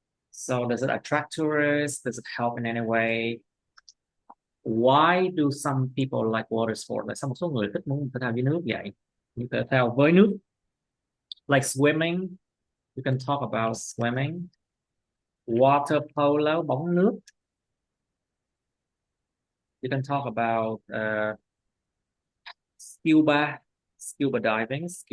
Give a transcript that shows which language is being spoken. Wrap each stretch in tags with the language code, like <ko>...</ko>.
<en>So does it attract tourists? Does it help in any way? Why do some people like water sport?</en> <vi>Tại sao một số người thích muốn thể thao dưới nước vậy? Những thể thao với nước.</vi> <en>Like swimming, you can talk about swimming. Water polo,</en> <vi>bóng nước.</vi> <en>You can talk about scuba diving.</en>